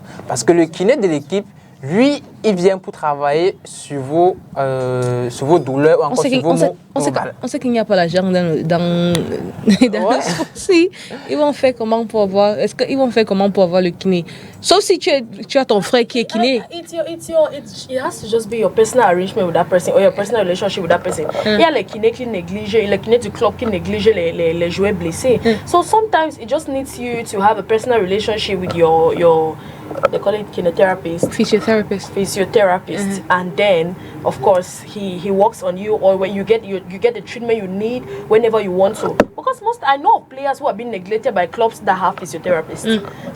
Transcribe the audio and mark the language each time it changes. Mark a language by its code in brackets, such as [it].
[fr] Parce que le kiné de l'équipe, lui, il vient pour travailler sur vos douleurs ou encore sur vos maux. On sait qu'il n'y a pas l'argent dans le sport. Si, ils vont faire comment pour avoir le kiné? Sauf si tu as ton frère qui est kiné. [en] It has to just be your personal arrangement with that person or your personal relationship with that person. [fr] Il y a les kinés qui négligent, les kinés du club qui négligent les joueurs blessés. [en] So sometimes it just needs you to have a personal relationship with your they call it kinetherapist, physiotherapist, and then of course he works on you, or when you get the treatment you need whenever you want to. Because I know of players who have been neglected by clubs that have physiotherapists.